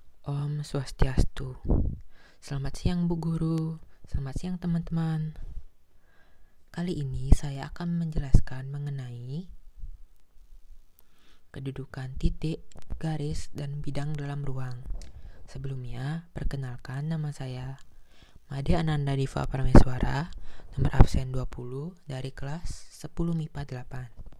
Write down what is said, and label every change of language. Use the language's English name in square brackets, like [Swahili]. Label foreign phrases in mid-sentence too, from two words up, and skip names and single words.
[Indonesian] Om Swastiastu. Selamat siang Bu Guru, selamat siang teman-teman. Kali ini saya akan menjelaskan mengenai kedudukan titik, garis, dan bidang dalam ruang. Sebelumnya, perkenalkan nama saya Made Ananda Diva Parameswara, nomor absen 20 dari kelas 10 MIPA 8.